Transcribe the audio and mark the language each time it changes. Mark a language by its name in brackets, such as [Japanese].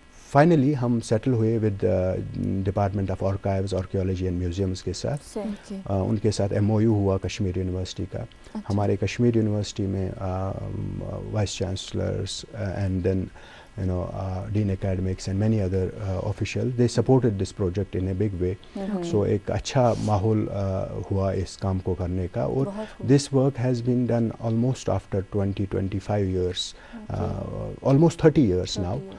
[Urdu] Finally ہم settle ہوئے [English] with department of archives, archaeology and museums [Urdu] کے ساتھ. ان کے ساتھ MOU ہوا کشمیر یونیورسٹی کا. ہمارے کشمیر یونیورسٹی میں vice chancellors and then [English] Dean Academics and many other officials, they supported this project in a big way. [Urdu] So ایک اچھا ماحول ہوا اس کام کو کرنے کا. [English] اور this work has been done almost after 20-25 years, almost 30 years now.